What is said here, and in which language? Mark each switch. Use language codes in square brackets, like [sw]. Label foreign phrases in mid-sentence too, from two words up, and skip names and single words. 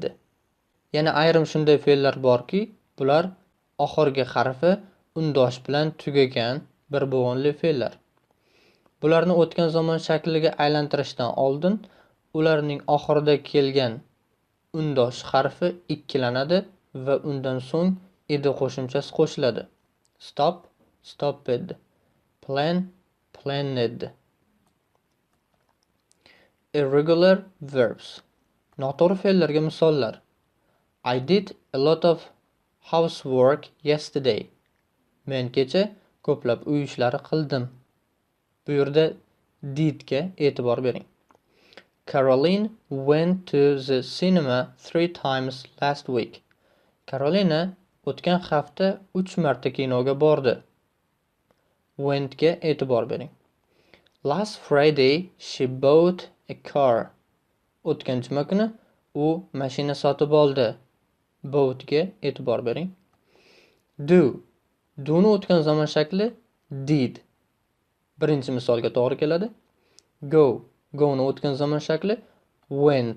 [uz] Yana ayrim shunday fe'llar borki, bular oxirgi harfi undosh bilan tugagan bir bo'g'inli fe'llar. Bularni o'tgan zamon shakliga aylantirishdan oldin ularning oxirida kelgan undosh harfi ikkilanadi va undan so'ng edi qo'shimchasi qo'shiladi. [en] Stop, stopped. Plan, planned. Irregular verbs. [uz] Noto'g'ri fe'llarga misollar. [en] I did a lot of housework yesterday. [uz] Men kecha ko'plab uy ishlari qildim. Bu yerda did ga e'tibor bering. [en] Caroline went to the cinema 3 times last week. [uz] Carolina o'tgan hafta 3 marta kinoga bordi. Went ga e'tibor bering. [en] Last Friday she bought a car. [uz] O'tgan juma kuni u mashina sotib oldi. Bought ga e'tibor bering. [en] Do. [uz] Do'ni o'tgan zamon shakli did. Birinchi misolga to'g'ri keladi. [en] Go. [uz] Go'ni o'tgan zamon shakli went.